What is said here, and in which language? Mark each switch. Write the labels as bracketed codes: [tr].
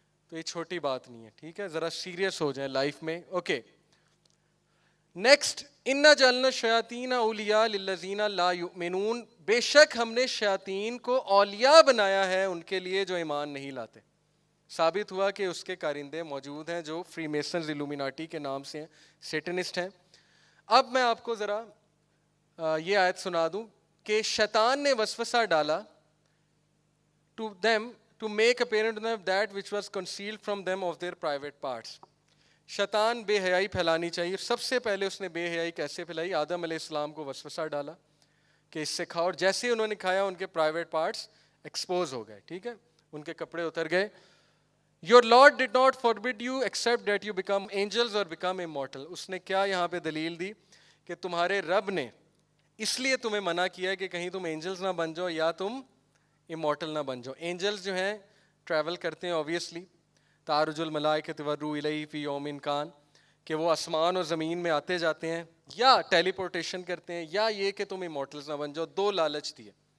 [ur] تو یہ چھوٹی بات نہیں ہے, ٹھیک ہے, ذرا سیریس ہو جائیں لائف میں. Okay, next. [ar] انا جعلنا الشیاطین اولیاء للذین لا یؤمنون, [ur] بے شک ہم نے شیاطین کو اولیاء بنایا ہے ان کے لیے جو ایمان نہیں لاتے. ثابت ہوا کہ اس کے کارندے موجود ہیں جو فری میسنز الومیناٹی کے نام سے ہیں, سیٹنسٹ ہیں. اب میں آپ کو ذرا یہ آیت سنا دوں کہ شیطان نے وسوسہ ڈالا [en] to them to make apparent to them that which was concealed from them of their private parts. [ur] شیطان بے حیائی پھیلانی چاہیے. سب سے پہلے اس نے بے حیائی کیسے پھیلائی؟ آدم علیہ السلام کو وسوسہ ڈالا کہ اس سے کھاؤ, اور جیسے ہی انہوں نے کھایا ان کے پرائیویٹ پارٹس ایکسپوز ہو گئے. ٹھیک ہے, ان کے کپڑے اتر گئے. [en] Your Lord did not forbid you except that you become angels or become immortal. [ur] اس نے کیا یہاں پہ دلیل دی کہ تمہارے رب نے اس لیے تمہیں منع کیا ہے کہ کہیں تم اینجلز نہ بن جاؤ یا تم امورٹل نہ بن جاؤ. اینجلز جو ہیں ٹریول کرتے ہیں اوبویسلی, [ar] تعرج الملائکۃ والروح الیہ فی یوم کان, [ur] کہ وہ آسمان اور زمین میں آتے جاتے ہیں, یا ٹیلی پورٹیشن کرتے ہیں, یا یہ کہ تم امورٹلز نہ بن جاؤ. 2 لالچ دیے.